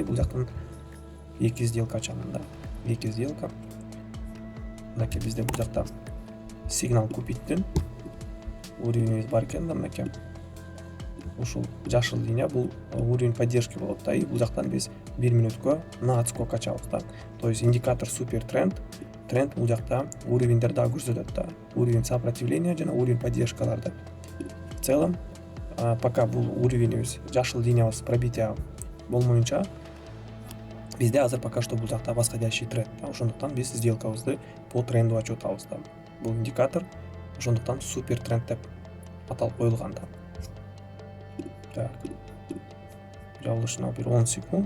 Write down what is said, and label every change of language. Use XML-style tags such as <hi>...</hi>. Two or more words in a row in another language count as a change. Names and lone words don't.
<ky>Бул жактан 2 сделка ачамын да. 2 сделка. Мынакей бизде бул жакта сигнал купиттен уровенибиз бар экен да, мынакей. Ушул жашыл линия бул</ky> <ru>уровень поддержки</ru> <ky>болот да. И бул жактан биз 1 мүнөткө</ky> <ru>на отскок</ru> <ky>ачабыз да.</ky> <ru>То есть индикатор супер тренд.</ru> <ky>Тренд бул жакта уровеньдер дагы көрсөтөт да.</ky> <ru>Уровень сопротивления</ru> <ky>жана уровень поддержкаларды.</ky> <ru>В целом, пока</ru> <ky>бул уровенибиз жашыл линиябыз пробитие болмоюнча Бизде азыр</ky> <ru>пока что</ru> <ky>бул жакта</ky> <ru>восходящий тренд.</ru> <ky>Ошондуктан биз сделкабызды</ky> <ru>по тренду</ru> <ky>ачып атабыз да. Бул индикатор, ошондуктан супер тренд деп аталып коюлган да. Так. Жабылышына бир 10 секунд.</ky>